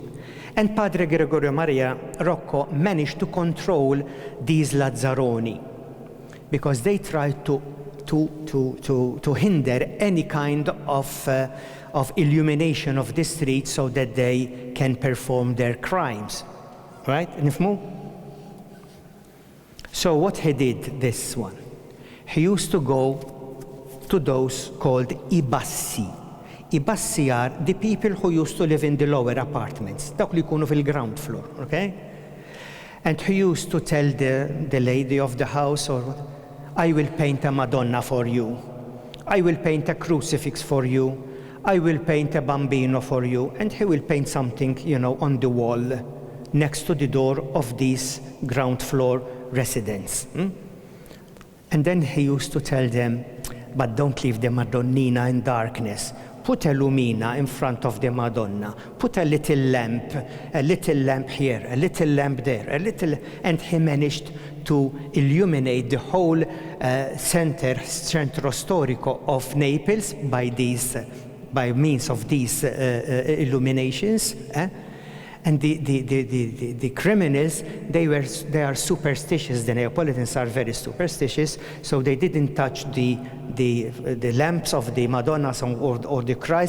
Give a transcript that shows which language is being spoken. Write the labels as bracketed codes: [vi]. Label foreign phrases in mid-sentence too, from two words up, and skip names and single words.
[en] And Padre Gregorio Maria Rocco managed to control these Lazzaroni, because they tried to hinder any kind of illumination of the streets so that they can perform their crimes. Right? So what he did, this one, he used to go to those called I Bassi. I Bassi are the people who used to live in the lower apartments, [mt] dawk li jkunu fil- [en] ground floor, [mt] okay? [en] And he used to tell the lady of the house, or I will paint a Madonna for you. I will paint a crucifix for you. I will paint a bambino for you. And he will paint something, on the wall next to the door of this ground floor residence. And then he used to tell them, but don't leave the Madonnina in darkness. Put a lumina in front of the Madonna. Put a little lamp here, a little lamp there, and he managed to illuminate the whole [it] centro storico [en] of Naples by means of these illuminations. And the criminals, they are superstitious. The Neapolitans are very superstitious, so they didn't touch the lamps of the Madonnas or the Christ.